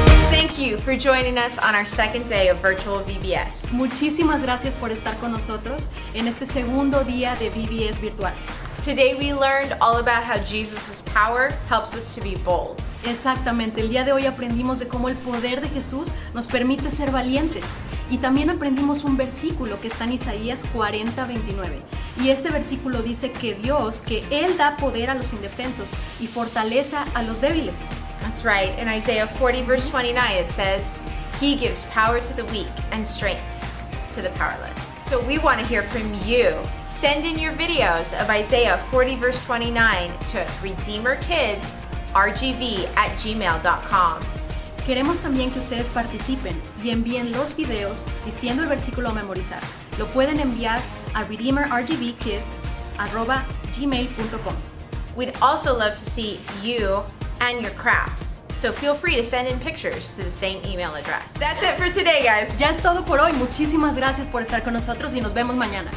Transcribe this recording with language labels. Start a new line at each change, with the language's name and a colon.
English: Thank you for joining us on our second day of virtual VBS.
Spanish: Muchísimas gracias por estar con nosotros en este segundo día de VBS virtual.
English: Today we learned all about how Jesus' power helps us to be bold.
Spanish: Exactamente, el día de hoy aprendimos de cómo el poder de Jesús nos permite ser valientes. Y también aprendimos un versículo que está en Isaías 40:29. Y este versículo dice que Él da poder a los indefensos y fortaleza a los débiles.
English: That's right. In Isaiah 40 verse 29 it says, He gives power to the weak and strength to the powerless. So we want to hear from you. Send in your videos of Isaiah 40 verse 29 to redeemerkids@rgv@gmail.com.
Spanish: Queremos también que ustedes participen y envíen los videos diciendo el versículo a memorizar. Lo pueden enviar a redeemerrgvkids@gmail.com.
English: We'd also love to see you and your crafts. So feel free to send in pictures to the same email address. That's it for today, guys.
Spanish: Ya es todo por hoy. Muchísimas gracias por estar con nosotros y nos vemos mañana.